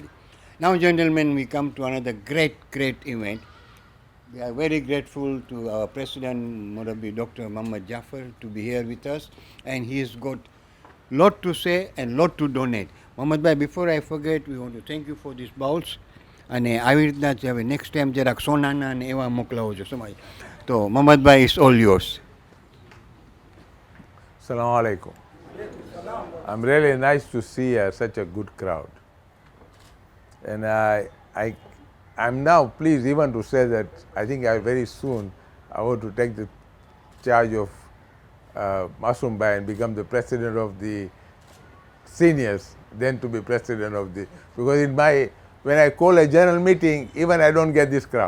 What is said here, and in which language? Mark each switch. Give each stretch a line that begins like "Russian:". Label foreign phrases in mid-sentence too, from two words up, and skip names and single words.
English: Now, gentlemen, we come to another great event. We are very grateful to our President, Murabi Dr. Mohamed Jaffer, to be here with us, and he's got lot to say and lot to donate. Mohamed bhai, before I forget, we want to thank you for these bowls.
Gujarati: અને આવી રીતના જ હવે
English: next time
Gujarati: જરાક સોનાના અને એવા મોકલાવો છો સમાજ.
English: તો મોહમ્મદ ભાઈ, it's all yours.
Arabic: Assalamu alaikum.
English: I'm really nice to see such a good crowd. And I'm now pleased even to say that I think very soon I want to take the charge of Masum Bhai and become the president of the seniors than to be president of the, because in my, when I call a general meeting, even I don't get this crowd.